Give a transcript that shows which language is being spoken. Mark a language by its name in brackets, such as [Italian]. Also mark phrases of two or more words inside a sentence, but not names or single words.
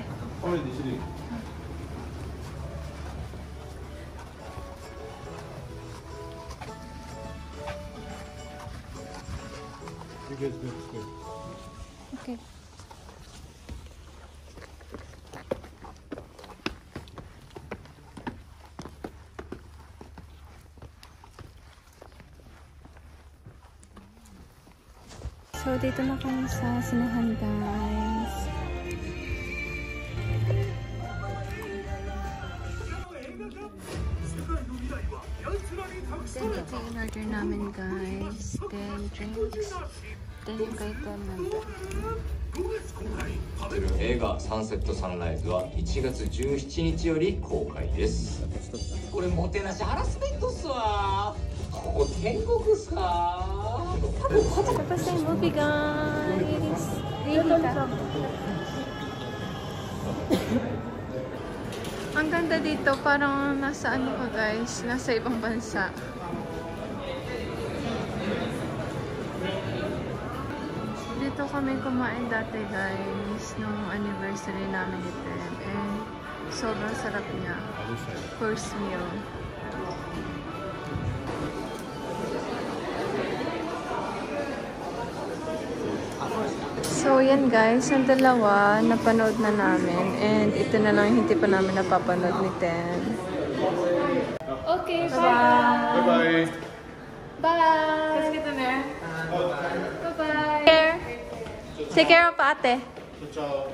[English] Already sitting. You guys go upstairs. Okay. So, [Filipino] dito na kami sa sinahan, guys. Then, ito yung order namin, guys. [English] Then, drinks. [Filipino] Then, yung kay Tem nandun. [Japanese] 映画「サンセット・サンライズ」は1月17日より公開です。これもてなしハラスメントっすわ。ここ天国っすか。 [Filipino] Tapos na yung movie, guys. Ang ganda dito, parang nasa ano ka, guys, nasa ibang bansa. Dito kami kumain dati, guys, nung anniversary namin ni Tem. And sobrang sarap niya. [English] First meal. [Filipino] So, yan guys, yung dalawa, napanood na namin. And ito na lang hindi pa namin napapanood ni Tem. [English] Okay, bye! Bye-bye. Bye! Let's get in there. Bye-bye. Take care of ate. Ciao.